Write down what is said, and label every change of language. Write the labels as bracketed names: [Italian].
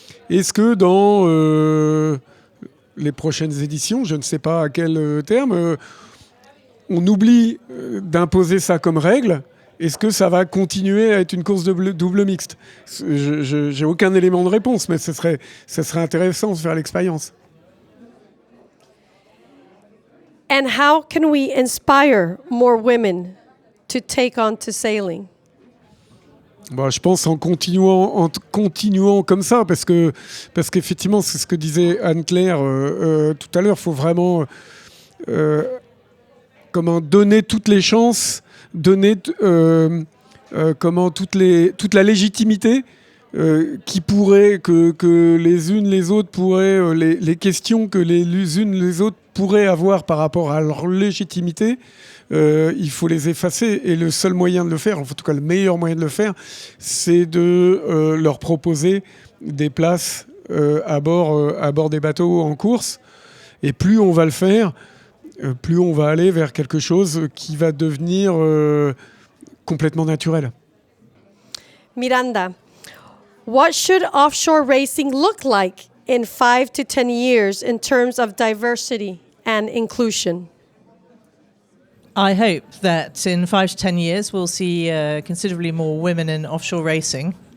[French] Est-ce que dans les prochaines éditions, je ne sais pas à quel terme, on oublie d'imposer ça comme règle? Est-ce que ça va continuer à être une course de double mixte? J'ai aucun élément de réponse, mais ça serait intéressant de faire l'expérience. [English] And how can we inspire more women to take on to sailing? [French] Bon, je pense en continuant comme ça, parce qu'effectivement, c'est ce que disait Anne-Claire tout à l'heure, il faut vraiment donner toutes les chances, donner toute la légitimité qui pourrait, que les unes les autres pourraient, les questions que les unes les autres pourraient avoir par rapport à leur légitimité, il faut les effacer. Et le seul moyen de le faire, en tout cas le meilleur moyen de le faire, c'est de leur proposer des places à bord des bateaux en course. Et plus on va le faire, plus on va aller vers quelque chose qui va devenir complètement naturel. [English] Miranda, what should offshore racing look like in 5 to 10 years in terms of diversity and inclusion? I hope that in 5 to 10 years we'll see considerably more women in offshore racing.